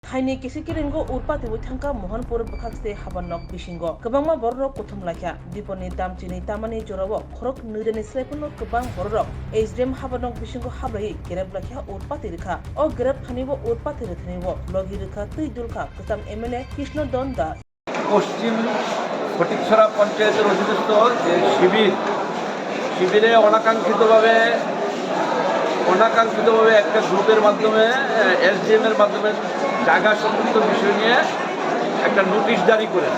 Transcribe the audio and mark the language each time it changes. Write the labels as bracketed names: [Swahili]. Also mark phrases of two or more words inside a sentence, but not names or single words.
[Kok Borok] Thaino Kitingwi urpati thangka Mohanpur bkhakse Habanok bisingo kwbangma borok Tungphlakha diponi damchini tamani jorao khorok nireni slepuno kwbang borok SDM Habanok bisingo hablai gereblakha urpati rekha o gereb thanibo urpati rethanibo logi rekha tuidulkha kusam MLA Krishna Donda [Bangla] পশ্চিম ফটিকছড়া পঞ্চায়েতের অধীনস্থ যে শিবিরে অনাকাঙ্ক্ষিতভাবে একটা গ্রুপের মাধ্যমে SDM এর মাধ্যমে জায়গা সংক্রান্ত বিষয় নিয়ে একটা নোটিশ জারি করেন।